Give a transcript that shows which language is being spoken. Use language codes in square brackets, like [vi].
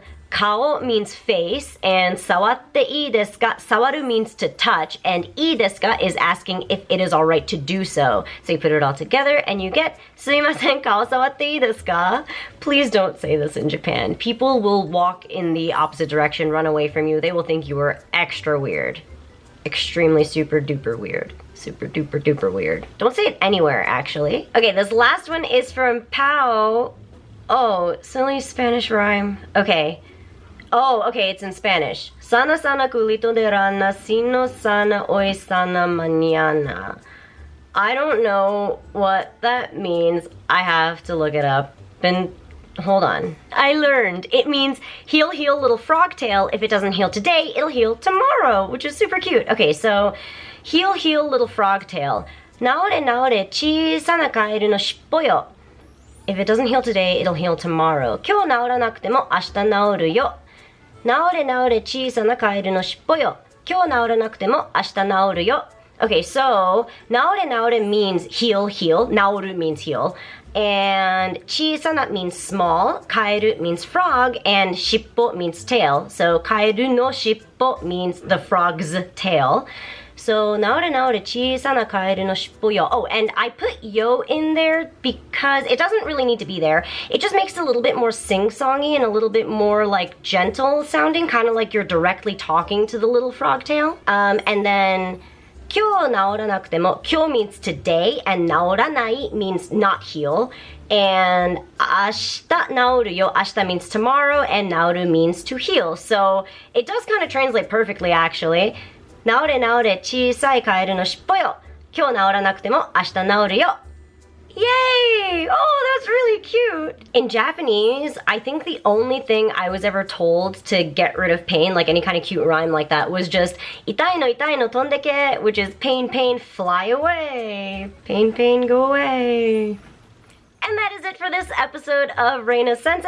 [en] 顔 means face, and [ja] 触っていいですか? [en] 触る means to touch, and いいですか is asking if it is alright to do so. So you put it all together and you get [ja] すいません、顔触っていいですか? [en] Please don't say this in Japan. People will walk in the opposite direction, run away from you. They will think you are extra weird. extremely super duper weird. Super duper duper weird. Don't say it anywhere, actually. Okay, this last one is from Pau. Oh, silly Spanish rhyme. Okay. Oh, okay, it's in Spanish. [es] Sana sana culito de rana, sino sana hoy sana mañana. [en] I don't know what that means. I have to look it up. Hold on. I learned. It means heal, heal, little frog tail. If it doesn't heal today, it'll heal tomorrow, which is super cute. Okay, so heal, heal, little frog tail. [ja] Naore, naore, chisana kaeru no shippo yo. [en] If it doesn't heal today, it'll heal tomorrow. [ja] 今日治らなくても明日治るよ。治れ治れ小さなカエルの尻尾よ。今日治らなくても明日治るよ。 [en] Okay, so 治れ治れ means heal, heal. 治る means heal. And 小さな means small. カエル means frog. And 尻尾 means tail. So カエルの尻尾 means the frog's tail. [ja] So, なおれ小さなカエルの尻尾よ. [en] Oh, and I put yo in there because it doesn't really need to be there. It just makes it a little bit more sing-songy and a little bit more like gentle sounding, kind of like you're directly talking to the little frog tail. And then 今日治らなくても, 今日 means today, and 治らない means not heal. And 明日治るよ, 明日 means tomorrow, and 治る means to heal. So, it does kind of translate perfectly, actually. [ja] 治れ治れ小さいカエルの尻尾よ。今日治らなくても明日治るよ。 [en] Yay! Oh, that's really cute. In Japanese, I think the only thing I was ever told to get rid of pain, like any kind of cute rhyme like that, was just [ja] 痛いの飛んでけ, [en] which is pain, pain, fly away. Pain, pain, go away. And that is it for this episode of Reina Sensei.